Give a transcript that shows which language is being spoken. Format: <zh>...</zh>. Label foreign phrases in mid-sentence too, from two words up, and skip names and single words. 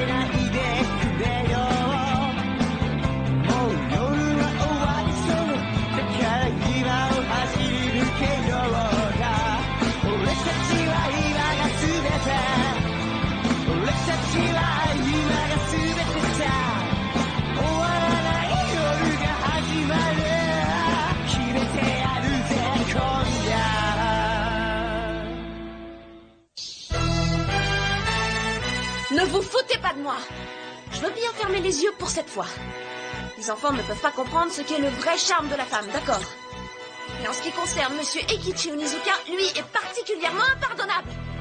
<ja>ないでくれよもう夜は終わりそうだから今を走り抜けようだ俺たちは今が全て俺たちは今が全てさ終わらない夜が始まる決めてやるぜ今夜</ja> <fr>Ne vous foutez pas de moi. Je veux bien fermer les yeux pour cette fois. Les enfants ne peuvent pas comprendre ce qu'est le vrai charme de la femme, d'accord? Et en ce qui concerne Monsieur Eikichi Onizuka, lui est particulièrement impardonnable.</fr>